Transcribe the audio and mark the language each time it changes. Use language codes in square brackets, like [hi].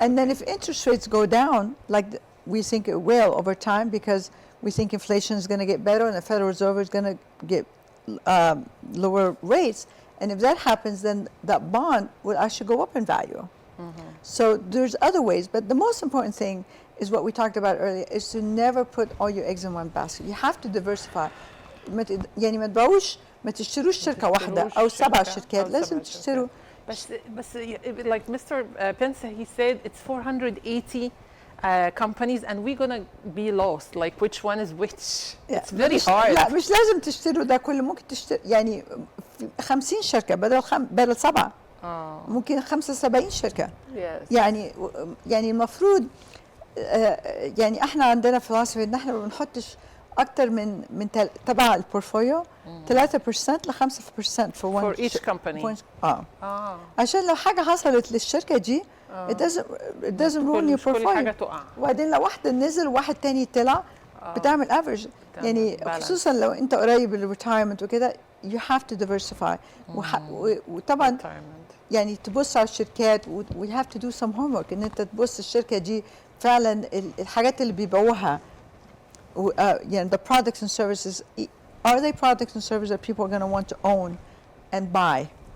[en] And then if interest rates go down, like we think it will over time, because we think inflation is going to get better and the Federal Reserve is going to get lower rates. And if that happens, then that bond will actually go up in value. So there's other ways, but the most important thing is what we talked about earlier, is to never put all your eggs in one basket. You have to diversify. [ar] يعني ما تبقوش ما تشتروش شركة واحدة أو 7 شركات، لازم تشتروا. بس [en] like Mr. Pence, he said it's 480 companies and we're gonna be lost. Like which one is which? It's very hard. [ar] لا مش لازم تشتروا ده كله، ممكن تشتري يعني 50 شركة بدل 7. ممكن 75 شركة. [en] Yes. [ar] يعني المفروض يعني احنا عندنا فلسفة ان احنا ما بنحطش اكتر من تبع البورتفوليو 3% ل 5% [en] for each company. [ar] عشان لو حاجة حصلت للشركة دي [en] it doesn't ruin your portfolio. [ar] وبعدين لو واحدة نزل وواحد تاني طلع بتعمل افريج. يعني خصوصا لو انت قريب للريتايرمنت وكده [en] you have to diversify. [ar] وطبعا يعني تبص على الشركات [en] we have to do some homework [ar] ان انت تبص الشركة دي فعلا الحاجات اللي بيبيعوها يعني [en] the products and services, are they products and services that people are going to want to own and buy?